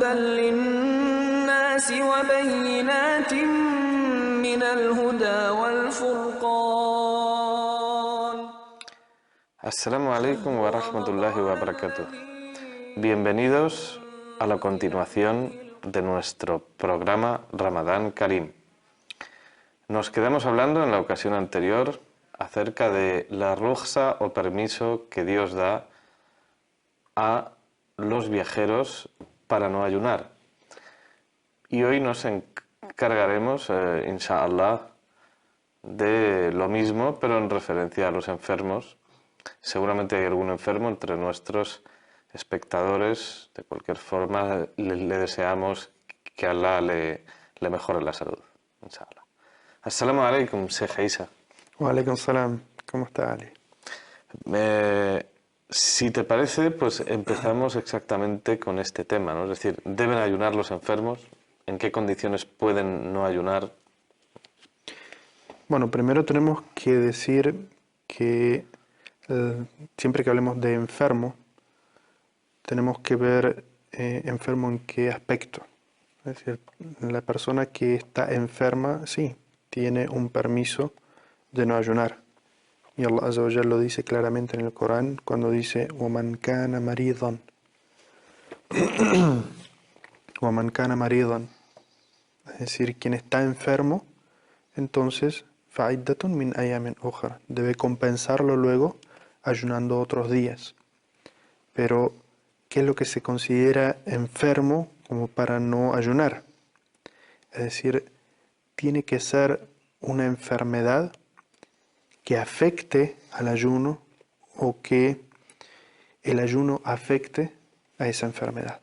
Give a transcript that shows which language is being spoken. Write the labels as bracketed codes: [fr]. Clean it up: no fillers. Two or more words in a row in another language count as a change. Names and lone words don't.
[ar] هدى للناس وبينات من الهدى والفرقان. السلام عليكم ورحمة الله وبركاته. [es] Bienvenidos a la continuación de nuestro programa Ramadán Karim. Nos quedamos hablando en la ocasión anterior acerca de la rukhsa o permiso que Dios da a los viajeros para no ayunar. Y hoy nos encargaremos, inshallah, de lo mismo, pero en referencia a los enfermos. Seguramente hay algún enfermo entre nuestros espectadores. De cualquier forma, le deseamos que Allah le mejore la salud, inshallah. [ar] السلام عليكم شيخ عيسى. وعليكم السلام. [es] ¿Cómo está, Ali? Si te parece, pues empezamos exactamente con este tema, ¿no? Es decir, ¿deben ayunar los enfermos? ¿En qué condiciones pueden no ayunar? Bueno, primero tenemos que decir que siempre que hablemos de enfermo, tenemos que ver enfermo en qué aspecto. Es decir, la persona que está enferma, sí, tiene un permiso de no ayunar. Y [ar] الله عز وجل [es] lo dice claramente en el Corán cuando dice [ar] وَمَنْ كَانَ مَرِيضًا وَمَنْ كَانَ مَرِيضًا. [es] Es decir, quien está enfermo, entonces [ar] فَعِدَّةٌ مِنْ أَيَّامٍ أُخْرَى, [es] debe compensarlo luego ayunando otros días. Pero, ¿qué es lo que se considera enfermo como para no ayunar? Es decir, tiene que ser una enfermedad que afecte al ayuno o que el ayuno afecte a esa enfermedad.